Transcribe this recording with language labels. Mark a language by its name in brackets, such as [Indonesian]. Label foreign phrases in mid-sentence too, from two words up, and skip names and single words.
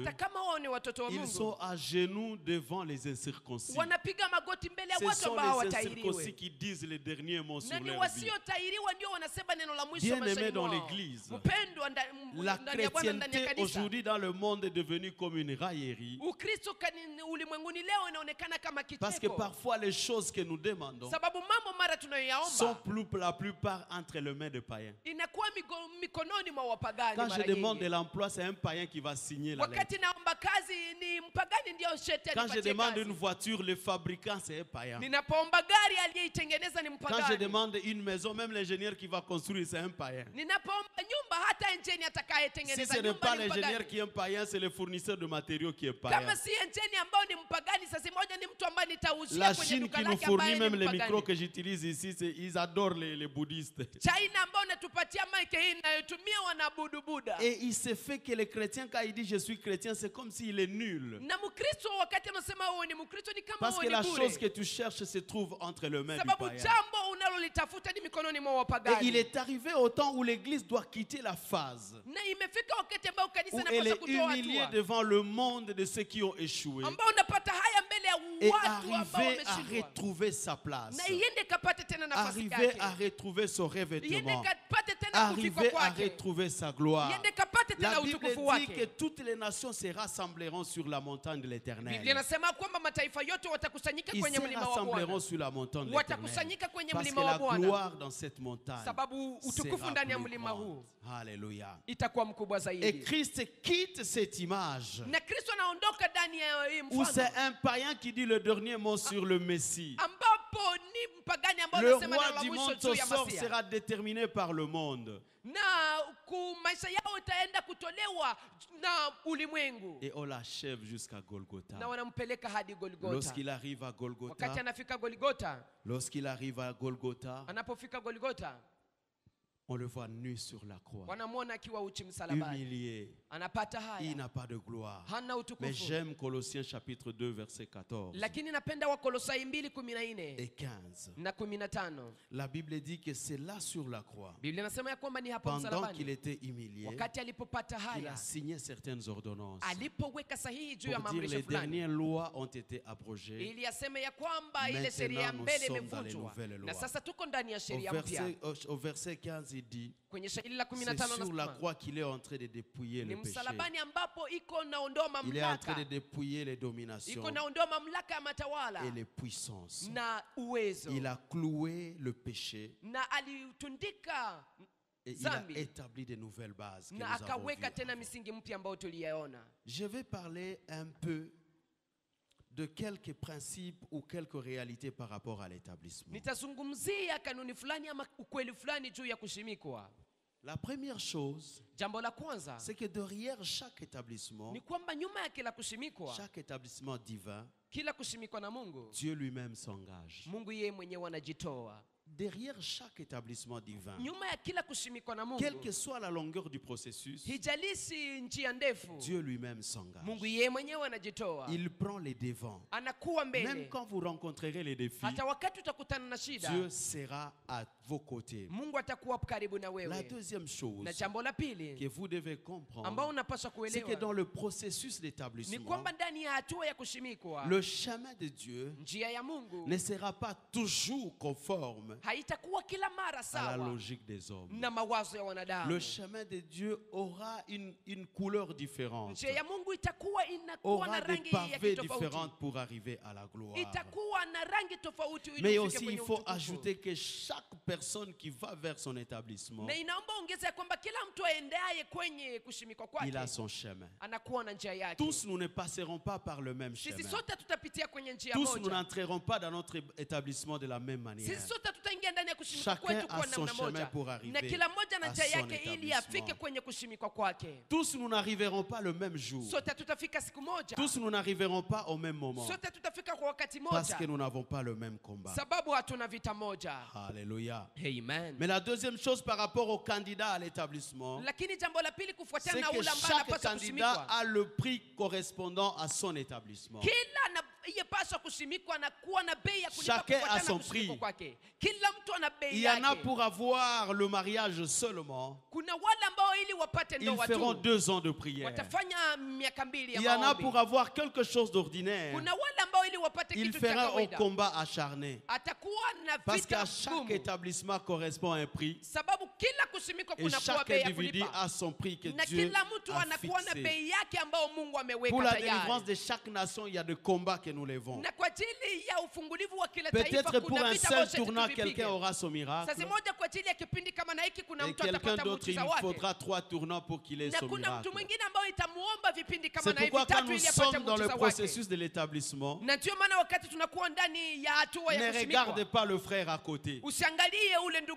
[Swahili] hata kama wao ni watoto wa [French] ils [Swahili] Mungu, [French] sont à genoux devant les incirconcis. [Swahili] wanapiga magoti mbele ya [French] Ce [Swahili] watu [French] sont [Swahili] ambao [French] les incirconcis [Swahili] hawatahiriwe. [French] qui disent les derniers mots [Swahili] Na [French] sur [Swahili] ni [French] leur vie. [Swahili] wasiotahiriwa ndio wanasema neno la mwisho [French] Bien-aimés [Swahili] maishani [French] dans le [Swahili] mwao. [French] l'église. [Swahili] mpendwa [French] La [Swahili] ndani ya Bwana, ndani ya [French] chrétienté [Swahili] kanisa. [French] aujourd'hui dans le monde est devenue comme une raillerie. [Swahili] Ukristo ulimwenguni leo inaonekana kama [French] Parce que [Swahili] kicheko, [French] parfois les choses que nous demandons [Swahili] sababu mambo mara [French] sont [Swahili] tunayoyaomba [French] la plupart entre les mains de païens. [Swahili] inakuwa mikononi mwa wapagani. [French] Quand je [Swahili] Mara [French] demande [Swahili] nyingi [French] de l'emploi, c'est un païen qui va signer la lettre. [Swahili] wakati naomba kazi ni mpagani ndio shetani [French] Quand je [Swahili] anipatie [French] demande [Swahili] kazi. [French] une voiture, le fabricant, c'est un païen. [Swahili] Ninapoomba gari aliyeitengeneza ni [French] Quand je [Swahili] mpagani. [French] demande une maison, même l'ingénieur qui va construire, c'est un païen. [Swahili] Ninapoomba nyumba, hata enjeni [French] Si [Swahili] atakayetengeneza [French] ce n'est [Swahili] nyumba [French] pas [Swahili] ni [French] l'ingénieur [Swahili] mpagani. [French] qui est un païen, c'est le fournisseur de matériaux qui est païen. [Swahili] Kama si enjeni ambao ni mpagani, sasa moja ni mtu ambaye nitauzia [French] La [Swahili] kwenye [French] Chine [Swahili] duka [French] qui nous [Swahili] lake [French] fournit [Swahili] ambaye ni [French] même les [Swahili] mpagani. [French] micros que j'utilise ici, ils adorent les bouddhistes. [Swahili] China ambao natupatia mic hii inayotumia wanaabudu Buddha. [French] Et il se fait que les chrétiens, quand ils disent je suis chrétien, c'est comme s'il est nul. [Swahili] Na Mkristo wakati anasema wewe ni Mkristo ni kama [French] Parce [Swahili] wewe [French] que la [Swahili] ni [French] chose [Swahili] bure. [French] que tu cherches se trouve entre les mains du [Swahili] Sababu [French] païen. [Swahili] jambo unalolitafuta ni mikononi mwa [French] Et il [Swahili] wapagani. [French] est arrivé au temps où l'église doit quitter la phase [Swahili] Na imefika wakati ambao kanisa [French] où elle [Swahili] inapaswa [French] est [Swahili] kutoa [French] humiliée [Swahili] hatua. [French] devant le monde de ceux qui ont échoué [Swahili] Ambao unapata haya mbele [French] et [Swahili] ya watu ambao [French] arriver à [Swahili] wameshindwa. [French] retrouver sa place, [Swahili] Na iende kapate tena nafasi [French] arriver à [Swahili] yake. [French] retrouver son [Swahili] Iende [French] revêtement, [Swahili] kapate tena kufikwa [French] arriver à [Swahili] kwake. [French] retrouver sa gloire. [Swahili] Iende kapate tena [French] La Bible [Swahili] utukufu [French] dit que [Swahili] wake. [French] toutes les nations se rassembleront sur la montagne de [Swahili] Biblia [French] l'Éternel. [Swahili] inasema kwamba mataifa yote watakusanyika [French] Ils [Swahili] kwenye [French] se [Swahili] mlima wa [French] rassembleront [Swahili] Bwana. [French] sur la montagne de l'Éternel. [Swahili] Watakusanyika kwenye [French] Parce que [Swahili] mlima wa [French] la [Swahili] Bwana. [French] gloire dans cette montagne [Swahili] Sababu utukufu [French] sera [Swahili] ndani ya [French] plus [Swahili] mlima [French] grande. [Swahili] huu [French] Alléluia. [Swahili] itakuwa mkubwa [French] Et [Swahili] zaidi. [French] Christ quitte cette image [Swahili] Na Kristo anaondoka ndani ya hii [French] où c'est [Swahili] mfano [French] un païen qui dit le dernier mot sur le Messie. [Swahili] ambapo ni mpagani ambao [French] Le [Swahili] anasema [French] roi [Swahili] neno la [French] du [Swahili] mwisho [French] monde, [Swahili] juu [French] son [Swahili] ya [French] sort [Swahili] Masia. [French] sera déterminé par le monde. [Swahili] Na maisha yao itaenda kutolewa na ulimwengu. [French] Et on l'achève jusqu'à Golgotha. [Swahili] Na wanampeleka hadi Golgotha. [French] Lorsqu'il arrive à [Swahili] Wakati [French] Golgotha, [Swahili] anafika Golgotha, [French] lorsqu'il arrive à Golgotha, [Swahili] anapofika Golgotha, [French] on le voit nu sur la croix, [Swahili] wanamwona akiwa uchi msalabani. [French] humilié. [Swahili] Anapata [French] Il [Swahili] haya, [French] n'a pas de gloire. [Swahili] hana [French] Mais [Swahili] utukufu. [French] j'aime Colossiens chapitre 2 verset 14 [Swahili] Lakini napenda Wakolosai 2:14 [French] et 15. [Swahili] na 15. [French] La Bible dit que c'est là sur la croix, [Swahili] Biblia inasema ya kwamba ni hapo [French] pendant qu'il [Swahili] msalabani, [French] était humilié, [Swahili] wakati alipopata [French] qu'il a [Swahili] haya, [French] signé certaines ordonnances [Swahili] alipoweka sahihi juu ya [French] pour dire [Swahili] maamrisho [French] les [Swahili] fulani, [French] dernières lois ont été abrogées. [Swahili] ili aseme ya kwamba ile [French] Maintenant, [Swahili] sheria ya [French] nous [Swahili] mbele [French] sommes dans les [Swahili] imevunjwa, [French] nouvelles [Swahili] na [French] lois. [Swahili] sasa tuko ndani ya sheria mpya. [French] Au verset 15, il dit, [Swahili] Kwenye shairi la [French] c'est [Swahili] 15 [French] sur la [Swahili] anasema [French] croix qu'il est en train de dépouiller [Swahili] ni [French] le péché. [Swahili] msalabani ambapo iko naondoa [French] Il est en train de [Swahili] mamlaka, [French] dépouiller les dominations [Swahili] iko naondoa mamlaka ya matawala [French] et les puissances. [Swahili] na uwezo, [French] Il a cloué le péché [Swahili] na alitundika [French] et il a [Swahili] zambi, [French] établi de nouvelles bases que nous [Swahili] na [French] avons vues [Swahili] akaweka tena [French] avant. [Swahili] misingi mpya ambayo tuliyaona. [French] Je vais parler un peu de quelques principes ou quelques réalités par rapport à l'établissement. [Swahili] Nitazungumzia kanuni fulani ama ukweli fulani juu ya kushimikwa. [French] La première chose, [Swahili] Jambo la kwanza [French] c'est que derrière chaque établissement, [Swahili] ni kwamba nyuma ya kila kushimikwa, [French] chaque établissement divin, [Swahili] kila kushimikwa na Mungu, [French] Dieu lui-même s'engage. [Swahili] Mungu yeye mwenyewe anajitoa. [French] Derrière chaque établissement divin, [Swahili] Nyuma ya kila kushimikwa na [French] quelle [Swahili] Mungu, [French] que soit la longueur du processus, [Swahili] hijalishi njia ndefu, [French] Dieu lui-même s'engage. [Swahili] Mungu yeye mwenyewe anajitoa. [French] Il prend les devants. [Swahili] Anakuwa [French] Même [Swahili] mbele. [French] quand vous rencontrerez les défis, [Swahili] Hata wakati utakutana na shida, [French] Dieu sera à vos côtés. [Swahili] Mungu atakuwa karibu na [French] La [Swahili] wewe. [French] deuxième chose [Swahili] Na jambo la pili [French] que vous devez [Swahili] ambao [French] comprendre, [Swahili] unapaswa [French] c'est que [Swahili] kuelewa [French] dans le processus [Swahili] ni [French] d'établissement, [Swahili] kwamba ndani ya hatua ya kushimikwa, [French] le chemin de Dieu [Swahili] njia ya Mungu [French] ne sera pas toujours conforme [Swahili] haitakuwa kila mara [French] à la [Swahili] sawa [French] logique des hommes. [Swahili] na mawazo ya wanadamu. [French] Le chemin de Dieu aura une couleur différente, [Swahili] Njia ya Mungu itakuwa inakuwa na [French] aura des [Swahili] rangi ya [French] pavés [Swahili] kitofauti, [French] différentes pour arriver à la gloire. [Swahili] itakuwa na rangi tofauti ili [French] Mais [Swahili] ufike [French] aussi, [Swahili] kwenye [French] il faut [Swahili] utukufu. [French] ajouter que chaque personne qui va vers son établissement, [Swahili] Na inaomba ongeza ya kwamba kila mtu aendaye kwenye kushimikwa [French] il a [Swahili] kwake [French] son chemin. [Swahili] anakuwa na njia yake. [French] Tous nous ne passerons pas par le même [Swahili] Sisi [French] chemin. [Swahili] sote tutapitia kwenye njia [French] Tous nous [Swahili] moja. [French] n'entrerons pas dans notre établissement de la même manière. [Swahili] Sisi sote tutaingia ndani ya kushimikwa [French] Chacun [Swahili] kwetu [French] a [Swahili] kwa [French] son [Swahili] namna [French] chemin [Swahili] moja, [French] pour arriver [Swahili] na kila mmoja na [French] à [Swahili] njia [French] son [Swahili] yake ili [French] établissement. [Swahili] afike kwenye kushimikwa kwake. [French] Tous nous n'arriverons pas le même jour. [Swahili] Sote tutafika siku moja, [French] Tous nous n'arriverons pas au même moment. [Swahili] sote tutafika kwa wakati [French] Parce que [Swahili] moja, [French] nous n'avons pas le même combat. [Swahili] sababu hatuna vita moja. [French] Alléluia. [Swahili] Amen. [French] Mais la deuxième chose par rapport au candidat à l'établissement, [Swahili] Lakini jambo la pili [French] c'est [Swahili] kufuatana na [French] que [Swahili] ule ambaye [French] chaque [Swahili] anapaswa [French] candidat [Swahili] kushimikwa, [French] a le prix correspondant à son établissement. [Swahili] kila anayepaswa kushimikwa na kuwa na bei ya kulipa [French] Chacun a [Swahili] kufuatana [French] son [Swahili] na kushimikwa [French] prix. [Swahili] kwake. Kila mtu ana [French] Il [Swahili] bei [French] y en a [Swahili] yake. [French] pour avoir le mariage seulement. [Swahili] Kuna wale ambao ili wapate [French] Ils [Swahili] ndoa [French] feront [Swahili] tu [French] 2 ans de prière. [Swahili] watafanya miaka 2 [French] Il [Swahili] ya [French] y en a [Swahili] maombi. [French] pour avoir quelque chose d'ordinaire. [Swahili] Kuna wale ambao ili wapate [French] Il [Swahili] kitu cha [French] fera un [Swahili] kawaida. [French] combat acharné. [Swahili] Atakuwa na [French] Parce [Swahili] vita [French] qu'à chaque [Swahili] gumu. [French] établissement correspond à un prix. [Swahili] Sababu kila kusimikwa [French] Et [Swahili] kunakuwa [French] chaque [Swahili] bei ya [French] individu [Swahili] kulipa. [French] a son prix que [Swahili] Na [French] Dieu [Swahili] kila mtu [French] a [Swahili] anakuwa na [French] fixé. [Swahili] bei yake ambayo Mungu ameweka [French] Pour la délivrance [Swahili] tayari. [French] de chaque nation, il y a des combats que nous levons. [Swahili] Na kwa ajili ya ufungulivu wa kila taifa [French] Peut-être pour [Swahili] kuna [French] un [Swahili] vita [French] seul [Swahili] ambayo [French] tournant, [Swahili] tuvipige. [French] quelqu'un aura son miracle. [Swahili] Sasa moja kwa ajili ya kipindi kama na hiki kuna [French] Et [Swahili] mtu [French] quelqu'un [Swahili] atapata [French] d'autre, il [Swahili] muujiza wake. [French] faudra 3 tournants pour qu'il ait [Swahili] Na [French] son [Swahili] kuna [French] miracle. [Swahili] mtu mwingine ambaye itamuomba vipindi kama [French] C'est [Swahili] na hivi [French] pourquoi quand [Swahili] tatu [French] nous [Swahili] ili apate [French] sommes dans le [Swahili] muujiza wake. [French] processus de l'établissement, [Swahili] Na ndio maana wakati tunakuwa ndani ya hatua [French] ne [Swahili] ya [French] regarde [Swahili] kusimikwa, [French] pas le frère à côté, [Swahili] usiangalie ule ndugu